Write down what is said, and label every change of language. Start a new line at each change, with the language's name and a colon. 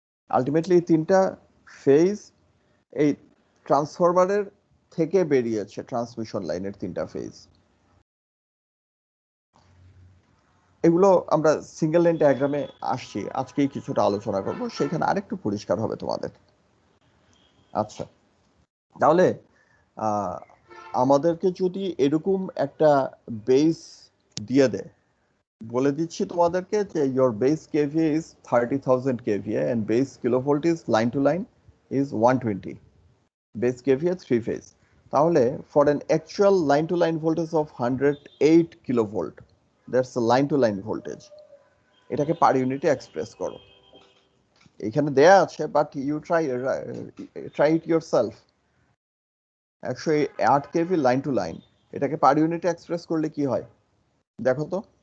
Bangla: Ultimately তিনটা phase এই ট্রান্সফরমারের থেকে বেরিয়েছে, ট্রান্সমিশন লাইনের তিনটা ফেজ। এগুলো আমরা সিঙ্গেল লাইন ডায়াগ্রামে আসছি, আজকেই কিছুটা আলোচনা করব, সেখানে আরেকটু পরিষ্কার হবে তোমাদের। আচ্ছা, তাহলে আমাদেরকে যদি এরকম একটা বেস দিয়ে দেয়, বলে দিচ্ছি তোমাদেরকে যে
English: your base kVA is 30,000 kVA and base kilovolt is line to line is 120, base kVA 3 phase,
Bangla: তাহলে
English: for an actual line to line voltage of 108 kilovolt, that's the line to line voltage,
Bangla: এটাকে পার ইউনিটে express করো। এখানে দেয়া আছে,
English: But you try it yourself.
Bangla: 108 KV line to line, এটাকে পার ইউনিটে express করলে কি হয় দেখো তো।